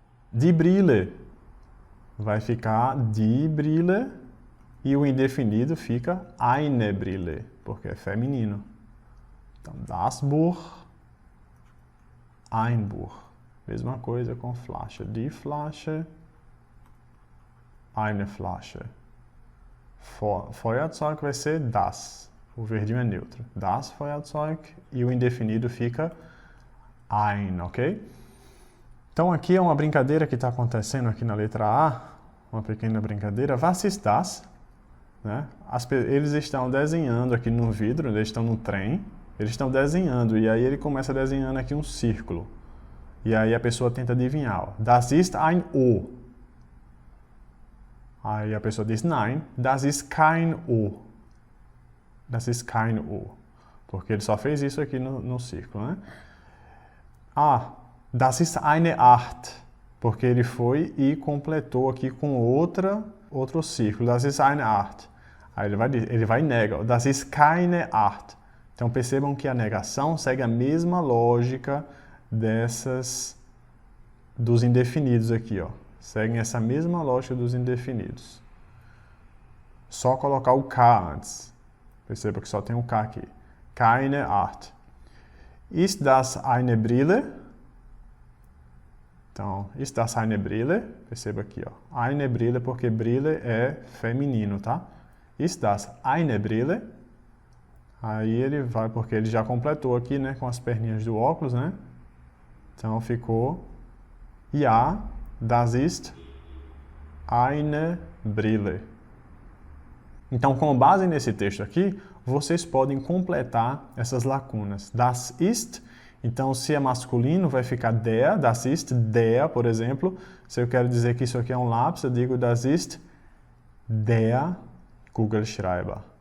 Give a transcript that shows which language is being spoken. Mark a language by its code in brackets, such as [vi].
[pt] Die Brille vai ficar die Brille e o indefinido fica eine Brille, porque é feminino. Então, [de] das Buch, ein Buch. [pt] Mesma coisa com Flasche. [de] Die Flasche, eine Flasche. [pt] Feuerzeug vai ser das. O verdinho é neutro. Das Feuerzeug e o indefinido fica ein, ok? Então aqui é uma brincadeira que está acontecendo aqui na letra A. Uma pequena brincadeira. [de] Was ist das? [pt] Né? Eles estão desenhando aqui no vidro, eles estão no trem. Eles estão desenhando e aí ele começa desenhando aqui um círculo. E aí a pessoa tenta adivinhar. [de] Das ist ein O. [pt] Aí a pessoa diz, [de] nein, das ist kein O. Das ist kein O. [pt] Porque ele só fez isso aqui no círculo, né? [de] Ah, das ist eine 8. [pt] Porque ele foi e completou aqui com outro círculo. [de] Das ist eine 8. [pt] Aí ele vai e nega. [de] Das ist keine 8. [pt] Então percebam que a negação segue a mesma lógica dos indefinidos aqui, ó. Seguem essa mesma lógica dos indefinidos. Só colocar o K antes. Perceba que só tem o K aqui. [de] Keine 8. Ist das eine Brille? [pt] Então, [de] ist das eine Brille? [pt] Perceba aqui, ó. Eine Brille, porque Brille é feminino, tá? [de] Ist das eine Brille? [pt] Aí ele vai, porque ele já completou aqui, né, com as perninhas do óculos, né? Então ficou [de] Ja, das ist eine Brille. [pt] Então, com base nesse texto aqui, vocês podem completar essas lacunas. [de] Das ist, [pt] então se é masculino vai ficar der, [de] das ist der, [pt] por exemplo. Se eu quero dizer que isso aqui é um lápis, eu digo [de] das ist der Kugelschreiber.